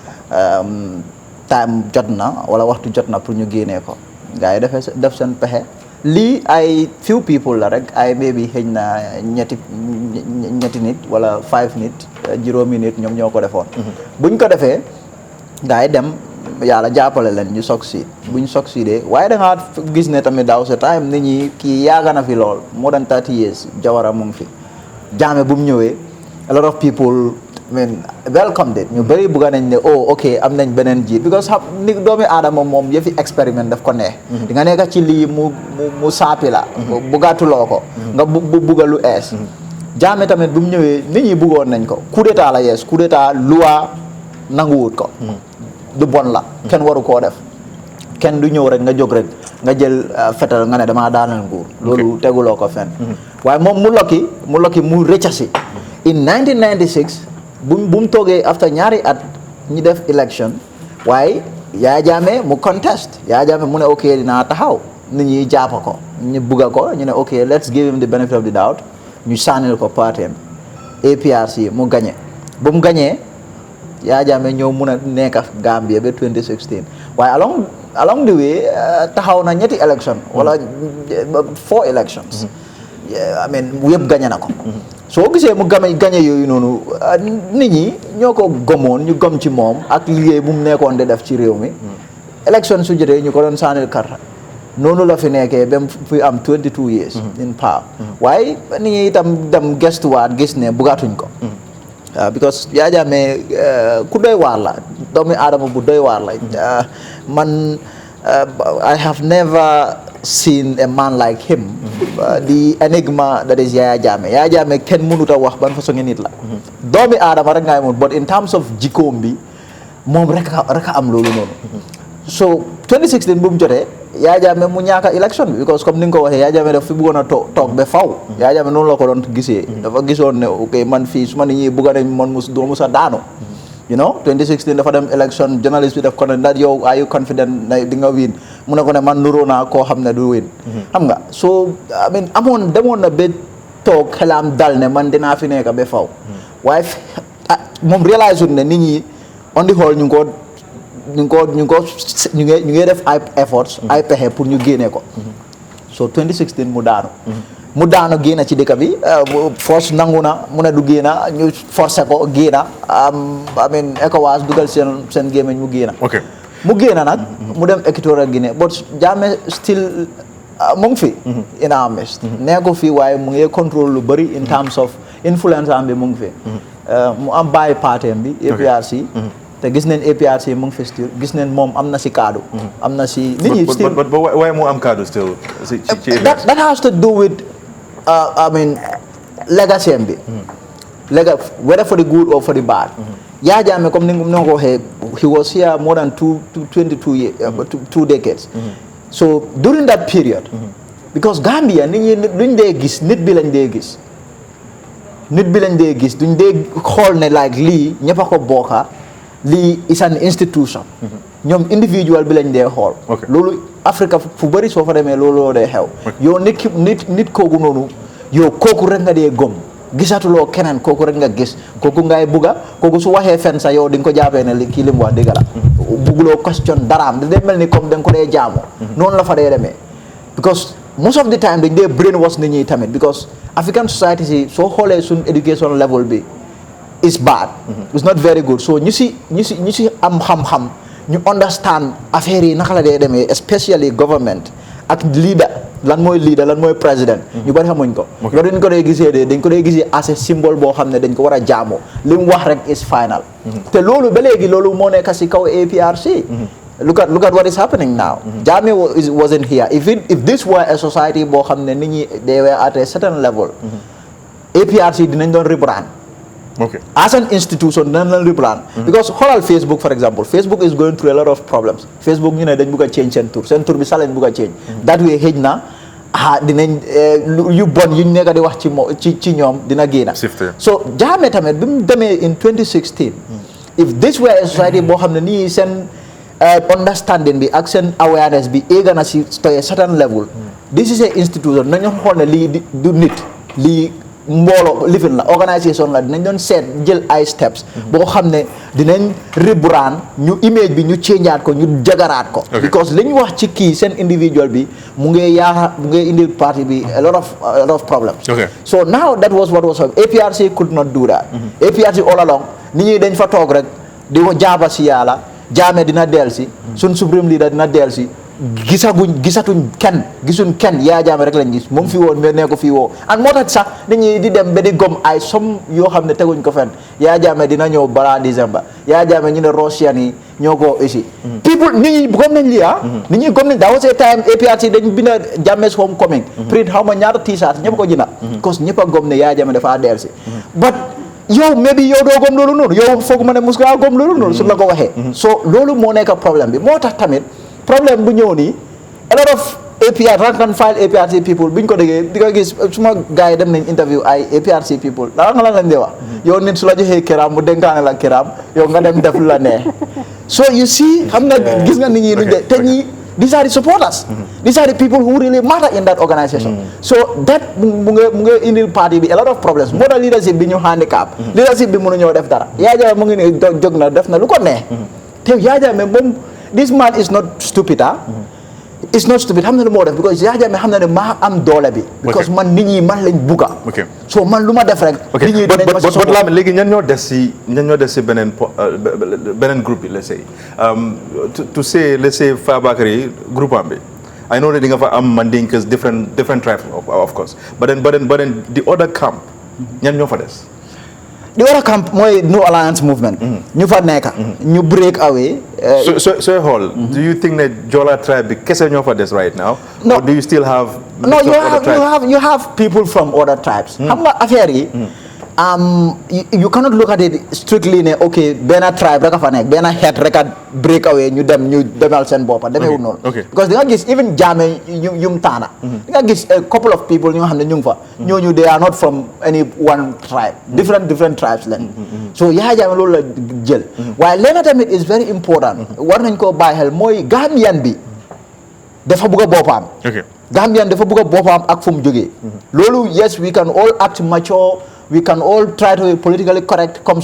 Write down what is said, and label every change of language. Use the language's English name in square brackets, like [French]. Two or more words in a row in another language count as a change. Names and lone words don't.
[Wolof] time jot na wala waxtu jot na pour ñu génnee ko gars yi def seen pexe lii ay [English] few people [Wolof] la rek ay maybe xëy na ñetti nit wala 5 nit juróomi nit ñoom ñoo ko defoon buñ ko defee gars yi dem yàlla jàppale leen ñu succeed buñ succeedee waaye da nga gis ne tamit daaw sa time nit ñi kii yaaga na fi lool [English] more than 30 years [Wolof] Jawara mu ngi fi Jammeh bu mu ñëwee a [English] lot of people welcome it [Wolof] ñu bëri bugga nañ ne ok am nañ beneen jiit because xam ni doomi aadama moom yëfi expériment daf ko neex di nga nekk ci lii mu saapi la buggatuloo ko nga bugga lu ees Jammeh tamit bu mu ñëwee nit ñi buggoon nañ ko [French] coup d'état [Wolof] la yees [French] coup d'état [Wolof] loi nanguwut ko du bon la kenn waru koo def kenn du ñëw rek nga jóg rek nga jël fetal nga ne damaa daanal nguur loolu teguloo ko fenn waaye moom mu lokki mu rëccasi in 1996 bu mu toogee after ñaari at ñu def election waaye Yaya Jammeh mu contest Yaya Jammeh mu ne ok dinaa taxaw nit ñi jàpp ko ñu bugga ko ñu ne ok [English] let's give him the benefit of the doubt [Wolof] ñu sànnil ko partem APRC mu gagné bu mu gagné Yaya Jammeh ñëw mun a nekk Gambia ba 2016 waaye [English] along the way [Wolof] taxaw na ñetti election wala 4 [English] elections I mean [Wolof] yëpp gagné na ko soo gisee mu gagné yooyu noonu nit ñi ñoo ko gëmoon ñu gëm ci moom ak liggéey bu mu nekkoon di def ci réew mi election su jotee ñu ko doon sànnil karta noonu la fi nekkee ba fi am [English] 22 years in power [Wolof] waaye nit ñi itam dem gestuwaat gis ne bugatuñ ko because Yaya Jammeh ku doy waar la doomi aadama bu doy waar la man [English] I have never seen a man like him the enigma that is [Wolof] Yaya Jammeh kenn mënut a wax ban façon nit la doomi aadama rek ngay mun [English] but in terms of [Wolof] jikkoom bi moom rek a am loolu noonu so 2016 bu mu jotee Yaya Jammeh mu ñaaka election bi because comme ni nga ko waxee Yaya Jammeh daf fi bëggoon a toog ba faw Yaya Jammeh noonu la ko doon gisee dafa gisoon ne ok man fii su ma nit ñi bëgg nañ man doo musa daanu [English] you know [Wolof] 2016 dafa dem election journalist bi daf ko ne ndax yow [English] are you confident [Wolof] na di nga win mu ne ko ne man nuroo naa koo xam ne du win xam nga so I mean demoon na ba toog xelam dal ne man dinaa fi nekk ba faw waaye moom réalise ne nit ñi [English] on the whole [Wolof] ñu ngi def ay efforts ay pexe pour ñu génnee ko so 2016 mu daanu génn ci dëkk bi force nangu na mu ne du génn ñu forcé ko génn [English] I mean [Wolof] ECOWAS dugal seen gémmiñ mu génn mu génn nag mu dem Equatorial Guinée but Jammeh still mu ngi fi [English] in our midst [Wolof] nee ko fii waaye mu ngi contrôle lu bëri [English] in terms of influence [Wolof] am bi mu ngi fi mu am bàyyi partem bi APRC te gis neen APRC mu ngi fi still gis neen moom am na si kaddu am na si nit ñi still but why mu am kaddu still [English] that has to do with I mean legacy bi whether for the good or for the bad Yaya Jammeh comme [Wolof] ni nga ko waxee [English] he was here more than 22 years 2 decades so during that period because Gambia [Wolof] nit ñi duñ dee gis nit bi lañ dee gis duñ dee xool ne [English] like [Wolof] lii ñëpp a ko bokka lii [English] is an institution [Wolof] ñoom individual bi lañ dee xool loolu Afrique fu bëri soo fa demee loolu dee xew yow nit kooku noonu yow kooku rek nga dee gëm gisatuloo keneen kooku rek nga gis kooku ngay bugga kooku su waxee fen sa yow di nga ko jàppee ne kii li mu wax dëgg la bugguloo question daraam da dee mel ni comme da nga ko dee jaamu noonu la fa dee demee because most of the time dañ [English] dee brainwash [Wolof] nit ñi tamit [English] because African society [Wolof] si soo xoolee suñ [English] education level bi is bad it's not very good so [Wolof] ñu si am xam-xam ñu understand affaire yi naka la dee demee especially government ak leader lan mooy président ñu bari xamuñ ko loolu dañ ko dee gisee as a symbole boo xam ne dañ ko war a jaamoo li mu wax rek [English] is final [Wolof] te loolu ba léegi loolu moo nekk si kaw APRC [English] look at what is happening now Jammeh wasn't here if this were a society [Wolof] boo xam ne nit ñi [English] they were at a certain level [Wolof] APRC dinañ doon rebrand [English] as an institution [Wolof] dinañ doon rebrand because xoolal Facebook for example Facebook [English] is going through a lot of problems [Wolof] Facebook ñu ne dañ bëgg a change seen tur bi sax lañ bëgg a change that way xëj na dinañ yu bon yuñ nekk di wax ci ñoom dina génn so Jammeh tamit bi mu demee [English] in 2016 if this were a society [Wolof] boo xam ne nii seen understanding bi ak seen awareness bi éega na si [English] to a certain level this is a institution [Wolof] nañu xool ne lii du nit lii mbooloo lifin la organisation la dinañ doon seet jël ay steps boo xam ne dinañ rebrand ñu image bi ñu changeaat ko ñu jagaraat ko because li ñu wax ci kii seen individual bi mu ngi indi party bi [English] a lot of problems so now that was what was APRC could not do that APRC all along [Wolof] nit ñi dañ fa toog rek di ko jaaba si yàlla Jammeh dina delsi suñ [English] supreme leader [Wolof] dina delsi gisuñ kenn Yaya Jammeh rek lañ gis moom fi woon mais nee ko fii woo and moo tax sax nit ñi di dem ba di gom ay som yoo xam ne teguñ ko fenn Yaya Jammeh dina ñëw balaa décembre Yaya Jammeh ñu ne Russian yi ñoo ko aussi people nit ñi gom nañ lii nit ñi gom nañ [English] that was a time [Wolof] APRC dañ binda Jammeh's homecoming print xaw ma ñaata t-shirt ñëpp ko jënda parce que ñëpp a gom ne Yaya Jammeh dafa delsi but yow maybe yow doo gom loolu noonu yow foog ma ne mos ngaa gom loolu noonu su la ko waxee so loolu moo nekk problème bi moo tax tamit problème bu ñëw nii [English] a lot of rank and file APRC people [Wolof] buñ ko déggee di ko gis suma gars yi dem nañ interview ay [English] APRC people [Wolof] dara nga lan lañ dee wax yow nit su la joxee kiraam mu dénkaane la kiraam yow nga dem def la neex [English] so you see [Wolof] xam nga gis nga nit ñi nuñ de te ñi [English] these are the supporters these are the people who really matter in that organization so that [Wolof] mu ngi indil party bi [English] a lot of problems [Wolof] moo tax leadership bi ñu handicap leadership bi mënu ñëw def dara Yaya Jammeh mu ngi ne jóg na def na lu ko neex te Yaya Jammeh moom [English] this man is not stupid [Wolof] it's not stupid xam na lu moo def because Yaya Jammeh xam na ne maa am doole bi because man nit ñi man lañ bugga so man lu ma def rek nit ñi dinañ ma si [English] but Lamin [Wolof] léegi ñan ñoo des si beneen groupe bi [English] let's say to say let's say Fabakary [Wolof] groupe am bi [English] I know that [Wolof] di nga fa am [English] Mandinkas different tribes of course but then the other camp [Wolof] ñan ñoo fa des [English] the other camp mooy no alliance movement [Wolof] ñu fa nekk ñu [English] break away so xool do you think that Jola tribe [Wolof] bi kese ñoo fa des [English] right now no or do you still have you have people from other tribes [Wolof] xam nga affaire yi [English] you cannot look at it strictly [Wolof] ne okay benn tribe rek a fa nekk benn xeet rek a [English] break away [Wolof] ñu demal seen boppa demeewul noonu because di nga gis even Jammeh yum taana di nga gis [English] a couple of people [Wolof] ñoo xam ne ñu ngi fa ñooñu [English] they are not from any one tribe different tribes [Wolof] leen so Yaya Jammeh loolu la jël waaye leena tamit [English] is very important [Wolof] war nañ koo bàyyi xel mooy Gambian bi dafa bëgg a boppam Gambian dafa bëgg a boppam ak fu mu jógee loolu [English] yes we can all act mature we can all try to be politically correct [Wolof] comme